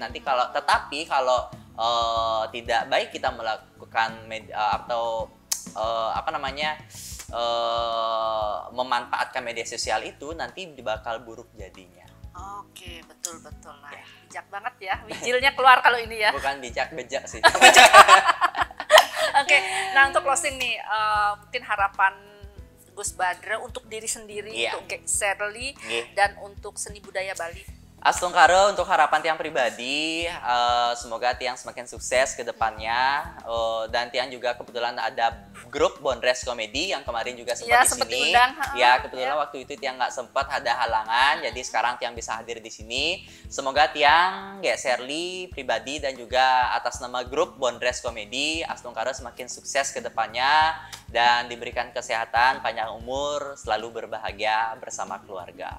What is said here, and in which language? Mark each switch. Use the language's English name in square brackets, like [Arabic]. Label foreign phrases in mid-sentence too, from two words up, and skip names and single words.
[Indonesian] Nanti kalau tidak baik kita melakukan memanfaatkan media sosial itu, nanti bakal buruk jadinya. Oke, betul. Nah, bijak banget ya. Wijilnya keluar kalau ini ya. Bukan bejak sih. Oke, nah untuk closing nih, mungkin harapan Gus Badra untuk diri sendiri, untuk Shirley, dan untuk seni budaya Bali. Astungkara, untuk harapan Tiang pribadi, semoga Tiang semakin sukses ke depannya, dan Tiang juga kebetulan ada grup Bondres Komedi yang kemarin juga sempat di sini. Ya, kebetulan waktu itu Tiang nggak sempat, ada halangan, jadi sekarang Tiang bisa hadir di sini. Semoga Tiang, Shirley pribadi dan juga atas nama grup Bondres Komedi, Astungkara semakin sukses ke depannya dan diberikan kesehatan, panjang umur, selalu berbahagia bersama keluarga.